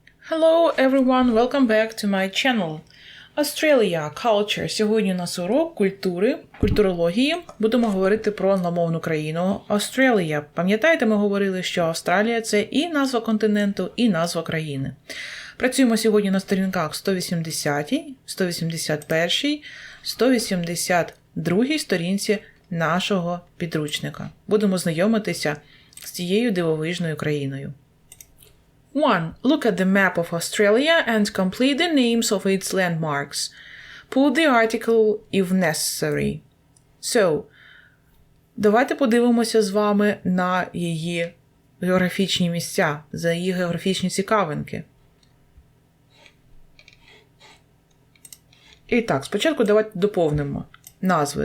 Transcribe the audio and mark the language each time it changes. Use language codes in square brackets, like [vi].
[en] Hello everyone, welcome back to my channel. Australia, culture. [uk] Сьогодні у нас урок культурології. Будемо говорити про англомовну країну Australia. Пам'ятаєте, ми говорили, що Австралія – це і назва континенту, і назва країни. Працюємо сьогодні на сторінках 180, 181, 182 сторінці нашого підручника. Будемо знайомитися з цією дивовижною країною. [en] 1. Look at the map of Australia and complete the names of its landmarks. Put the article if necessary. [uk] So, давайте подивимося з вами на її географічні місця, за її географічні цікавинки. І так, спочатку давайте доповнимо назви.